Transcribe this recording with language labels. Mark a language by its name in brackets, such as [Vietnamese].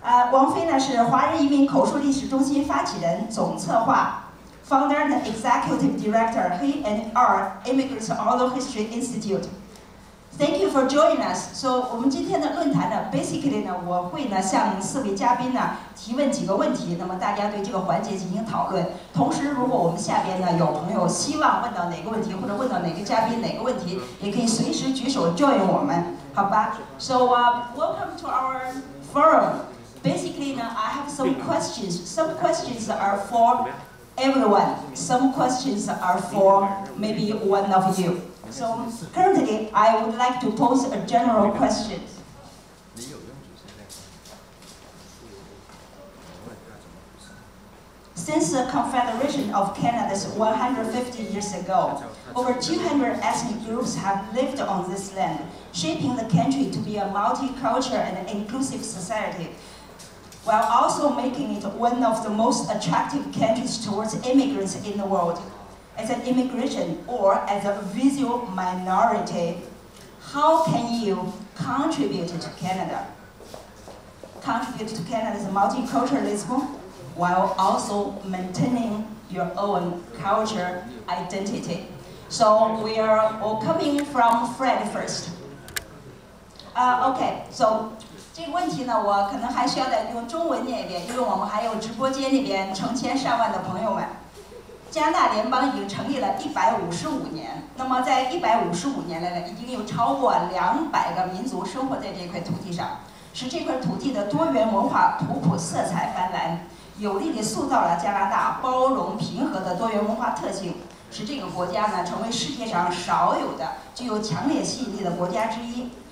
[Chinese] 王飞呢是华人移民口述历史中心发起人、总策划 ， [English] Founder and Executive Director. He and our Immigrants Also History Institute. Thank you for joining us. [Chinese] So 我们今天的论坛呢 ，basically 呢，我会呢向4位嘉宾呢提问几个问题，那么大家对这个环节进行讨论。同时，如果我们下边呢有朋友希望问到哪个问题，或者问到哪个嘉宾哪个问题，也可以随时举手 join 我们，好吧 ？ [English] So welcome to our forum. Basically, I have some questions. Some questions are for everyone. Some questions are for maybe one of you. So currently, I would like to pose a general question. Since the Confederation of Canada's 150 years ago, over 200 ethnic groups have lived on this land, shaping the country to be a multicultural and inclusive society, while also making it one of the most attractive countries towards immigrants in the world. As an immigration or as a visual minority, how can you contribute to Canada? Contribute to Canada's multiculturalism while also maintaining your own culture identity. So we are all coming from Fred first. [Chinese] Okay, so 这个问题呢，我可能还需要再用中文念一遍，因为我们还有直播间那边成千上万的朋友们。加拿大联邦已经成立了155年，那么在155年来呢，已经有超过200个民族生活在这块土地上，使这块土地的多元文化图谱色彩斑斓，有力地塑造了加拿大包容平和的多元文化特性，使这个国家呢成为世界上少有的具有强烈吸引力的国家之一。